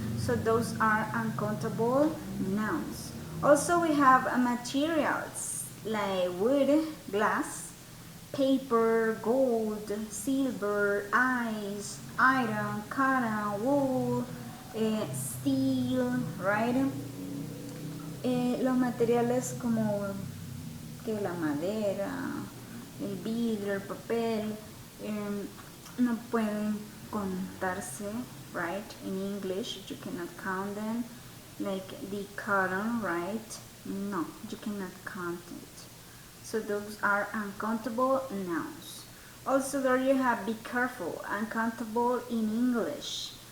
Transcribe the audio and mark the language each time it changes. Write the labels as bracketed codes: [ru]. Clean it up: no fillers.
[en] So those are uncountable nouns. Also we have materials like wood, glass, paper, gold, silver, ice, iron, cotton, wool, steel, right? [es] Los materiales como que la madera, el vidrio, el papel, no pueden contarse, right? [en] In English, you cannot count them. Like the cotton, right? No, you cannot count it. So those are uncountable nouns. Also there you have be careful, uncountable in English.